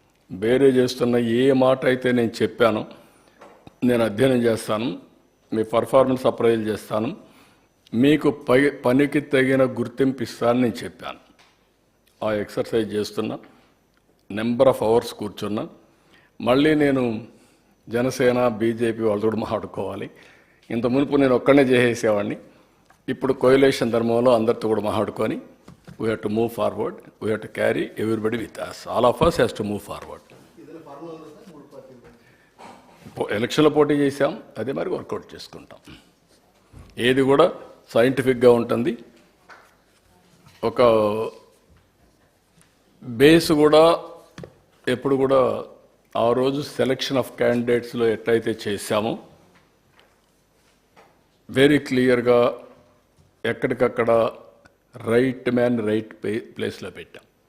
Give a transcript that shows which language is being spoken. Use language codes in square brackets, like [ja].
[te] వేరే చేస్తున్న ఏ మాట అయితే నేను చెప్పానో నేను అధ్యయనం చేస్తాను, మీ పర్ఫార్మెన్స్ అప్రైజల్ చేస్తాను, మీకు పనికి తగిన గుర్తింపు ఇస్తానని నేను చెప్పాను. ఆ ఎక్సర్సైజ్ చేస్తున్నా, [en] number of hours [te] కూర్చున్నా. మళ్ళీ నేను జనసేన బీజేపీ వాళ్ళతో కూడా మాట్లాడుకోవాలి. ఇంత మునుపు నేను ఒక్కడనే చేసేసేవాడిని. ఇప్పుడు కోయిలేషన్ ధర్మంలో అందరితో కూడా మాట్లాడుకొని [en] we have to move forward, we have to carry everybody with us, all of us has to move forward. [te] ఎలక్షన్లో పోటీ చేసాం, అదే మరి వర్కౌట్ చేసుకుంటాం. ఏది కూడా సైంటిఫిక్గా ఉంటుంది. ఒక బేస్ కూడా ఎప్పుడు కూడా ఆ రోజు సెలెక్షన్ ఆఫ్ క్యాండిడేట్స్లో ఎట్లయితే చేశామో వెరీ క్లియర్గా ఎక్కడికక్కడ రైట్ మ్యాన్ రైట్ ప్లేస్లో పెట్టాం.